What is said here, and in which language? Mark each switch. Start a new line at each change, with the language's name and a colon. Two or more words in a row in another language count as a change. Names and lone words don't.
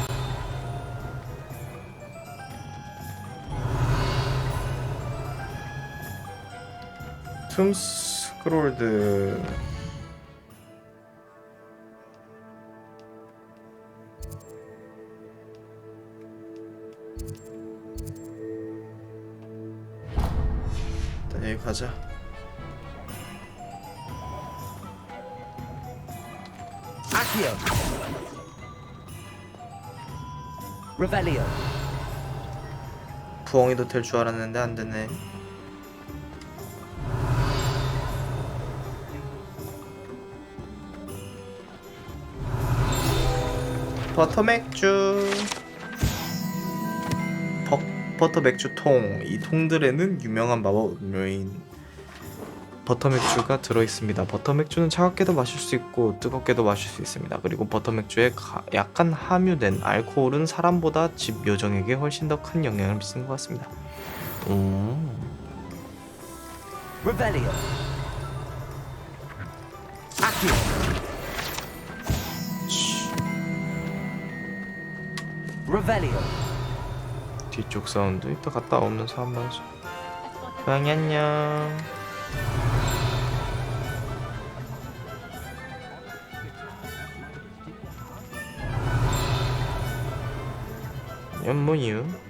Korean: 툼스크롤드. 일단 여기 가자. Accio. Revelio. 부엉이도 될 줄 알았는데 안 되네. 버터 맥주. 버터 맥주 통. 이 통들에는 유명한 마법 음료인 버터 맥주가 들어 있습니다. 버터 맥주는 차갑게도 마실 수 있고 뜨겁게도 마실 수 있습니다. 그리고 버터 맥주에 약간 함유된 알코올은 사람보다 집 요정에게 훨씬 더 큰 영향을 미치는 것 같습니다. Revelio. Accio. Revelio. 뒤쪽 사운드. 이따 갔다 오면서 한번 해줘. 고양이 안녕. 연무유.